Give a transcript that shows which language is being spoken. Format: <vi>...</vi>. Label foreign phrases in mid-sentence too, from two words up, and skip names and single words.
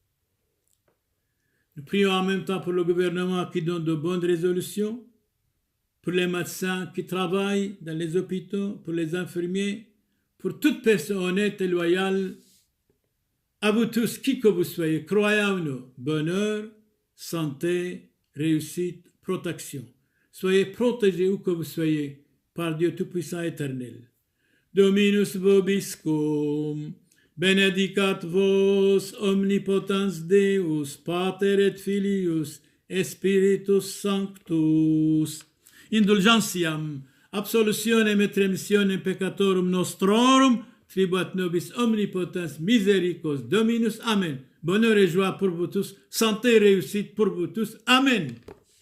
<fr>Nous prions en même temps pour le gouvernement qui donne de bonnes résolutions, pour les médecins qui travaillent dans les hôpitaux, pour les infirmiers, pour toute personne honnête et loyale. À vous tous, qui que vous soyez, croyants ou non, bonheur, santé, réussite, protection. Soyez protégés où que vous soyez par Dieu Tout-Puissant éternel.</fr> <la>Dominus vobiscum, benedicat vos omnipotens Deus, Pater et Filius, et Spiritus Sanctus. Indulgentiam, absolutionem et remissionem peccatorum nostrorum, tribuat nobis omnipotens misericors Dominus. Amen.</la> <fr>Bonheur et joie pour vous tous, santé et réussite pour vous tous. Amen.</fr>